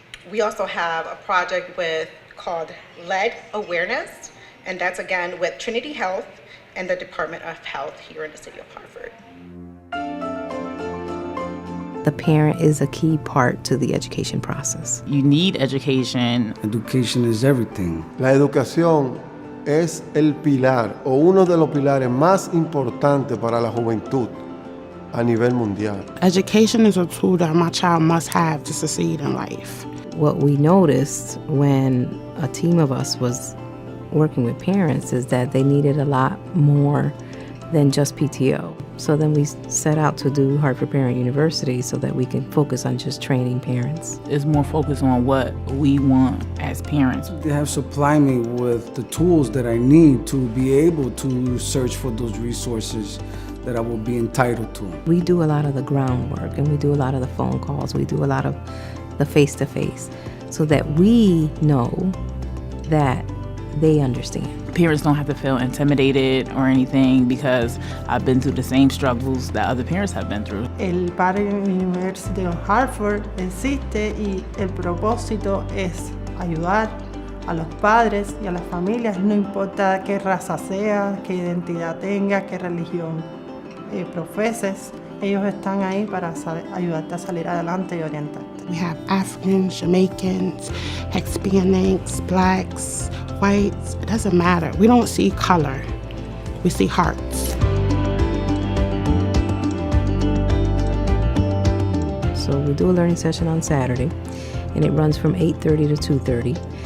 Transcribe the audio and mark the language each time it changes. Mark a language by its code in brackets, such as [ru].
[en] We also have a project called Lead Awareness, and that's again with Trinity Health and the Department of Health here in the City of Hartford. The parent is a key part to the education process. You need education. Education is everything. [es] La educación es el pilar o uno de los pilares más importantes para la juventud a nivel mundial. [en] Education is a tool that my child must have to succeed in life. What we noticed when a team of us was working with parents is that they needed a lot more than just PTO. So then we set out to do Hartford Parent University so that we can focus on just training parents. It's more focused on what we want as parents. They have supplied me with the tools that I need to be able to search for those resources that I will be entitled to. We do a lot of the groundwork and we do a lot of the phone calls. We do a lot of the face-to-face so that we know that they understand. Parents don't have to feel intimidated or anything because I've been through the same struggles that other parents have been through. [es] El Parent University of Hartford existe y el propósito es ayudar a los padres y a las familias, no importa qué raza sea, qué identidad tenga, qué religión profeses. Ellos están ahí para ayudarte a salir adelante y orientarte. [en] We have Africans, Jamaicans, Hispanics, Blacks, whites. It doesn't matter. We don't see color. We see hearts. So we do a learning session on Saturday, and it runs from 8:30 to 2:30.